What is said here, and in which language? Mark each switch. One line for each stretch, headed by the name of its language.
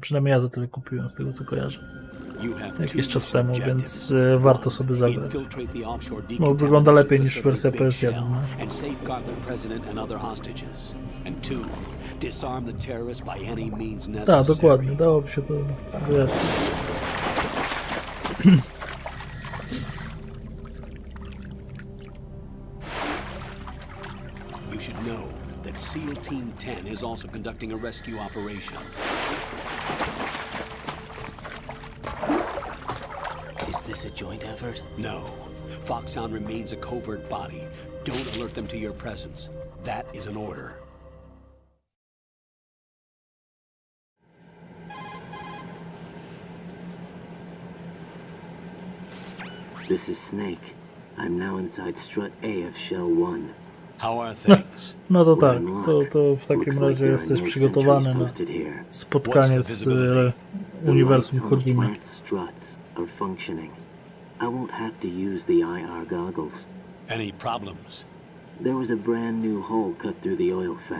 Polish: Przynajmniej ja za tyle kupiłem, z tego co kojarzę. Jakiś czas temu, więc warto sobie zagrać. No, wygląda lepiej niż wersja PS1. No. Tak, dokładnie, dałoby się to wyjaśnić.
English: You should know that SEAL Team 10 is also conducting a rescue operation. Is this a joint effort? No. Foxhound remains a covert body. Don't alert them to your presence. That is an order. This is Snake. I'm now inside strut A of Shell 1. How are things?
Polish: No to tak, to w takim razie jesteś przygotowany na spotkanie z uniwersum Kojimy.
English: Struts are functioning. I won't have to use the IR goggles. Any problems? There was a brand new hole cut through the oil fence.